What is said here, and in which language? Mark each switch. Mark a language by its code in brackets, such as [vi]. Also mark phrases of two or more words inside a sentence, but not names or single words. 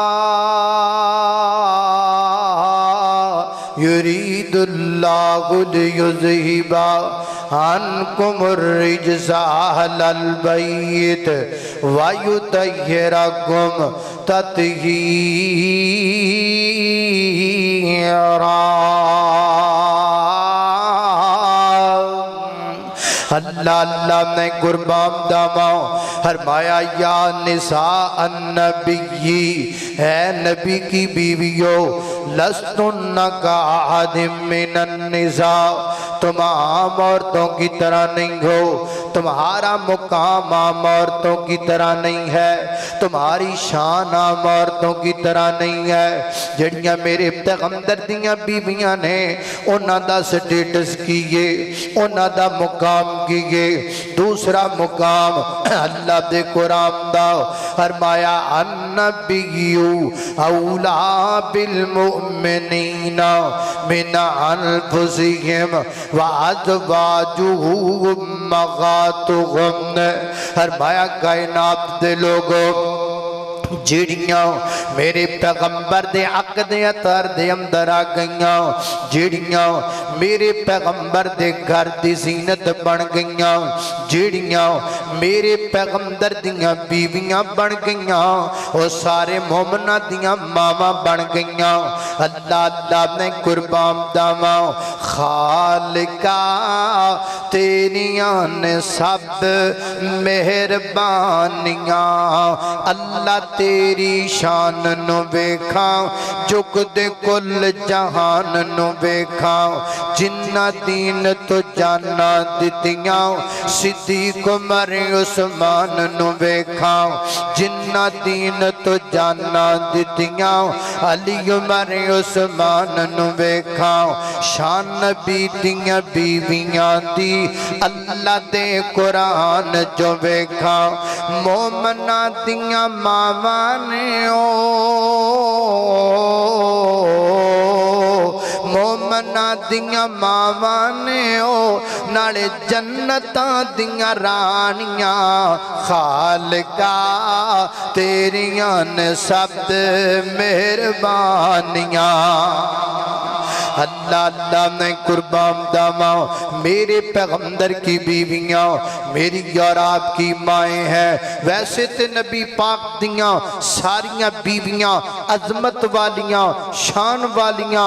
[ar] يريد الله ليذهب عنكم الرجس أهل البيت ويطهركم تطهيرا۔ [pa] اللہ اللہ میں قربان داماں فرمایا [ar] یا نساء النبی، [ur] اے نبی کی بیویوں، [ar] لستن کاحد من النساء، [ur] تم عام عورتوں کی طرح نہیں ہو، تمہارا مقام عام عورتوں کی طرح نہیں ہے، تمہاری شان عام عورتوں کی طرح نہیں ہے۔ [pa] جڑیاں میرے پیغمبر دیاں بیویاں نے انہاں دا سٹیٹس کیے، انہاں دا مقام کیے۔ دوسرا مقام اللہ دے قرآن دا فرمایا [ar] النبی اولا بالمؤمنین من انفسہم وازواجہ امہاتہم۔ [pa] فرمایا کائنات دے لوگوں، جیڑیاں میرے پیغمبر دے حق دے اطار دے اندر آ گئیاں، جیڑیاں میرے پیغمبر دے گھر دی زینت بن گئیاں، جیڑیاں میرے پیغمبر دیاں بیویاں بن گئیاں، وہ سارے مومنہ دیاں ماما بن گئیاں۔ اللہ اللہ نے قربان داواں خالقہ تیریاں نے سب مہربانیاں، اللہ تیری شان نو ویکھاں جک دے کل جہان نو ویکھاں، جنہ دین تو جانا دتیاں صدیق عمر عثمان نو ویکھاں، جنہ دین تو جانا دتیاں علی عمر عثمان نو ویکھاں، شان نبی دیاں بیویاں دی اللہ دے قرآن جو ویکھاں، مومنہ دیاں ماما نے مومنہ دیاں ماما نے نالے جنتاں دیاں رانیاں، خالقہ تیریاں نے سب مہربانیاں۔ اللہ اللہ میں قربان داواں [ur] میرے پیغمبر کی بیویاں میری اور آپ کی مائیں ہیں، [pa] ویسے تے نبی پاک دیاں ساریاں بیویاں عظمت والیاں، شان والیاں،